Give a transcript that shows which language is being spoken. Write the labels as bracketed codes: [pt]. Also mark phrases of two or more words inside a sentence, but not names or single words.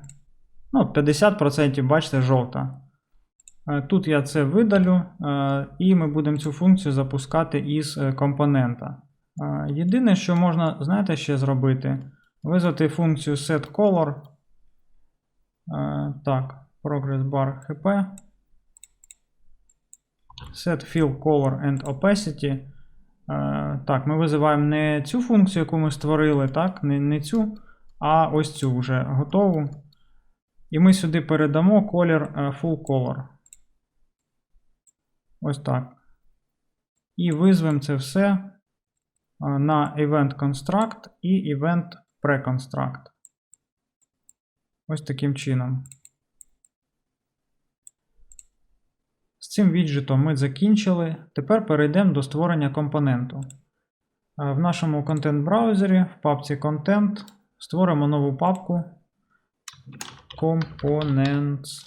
[uk] Ну, 50%, бачите, жовта. Тут я це видалю, і ми будемо цю функцію запускати із компонента. Єдине, що можна, знаєте, ще зробити, визвати функцію setColor. Так, progress_bar hp. [en] setFill color and opacity. [uk] Так, ми визиваємо не цю функцію, яку ми створили, так, не цю, а ось цю вже готову. І ми сюди передамо колір [en] full color. [uk] Ось так. І визвемо це все на event_construct і event_preconstruct. Ось таким чином. З цим віджитом ми закінчили. Тепер перейдемо до створення компоненту. В нашому контент-браузері в папці Content створимо нову папку Components.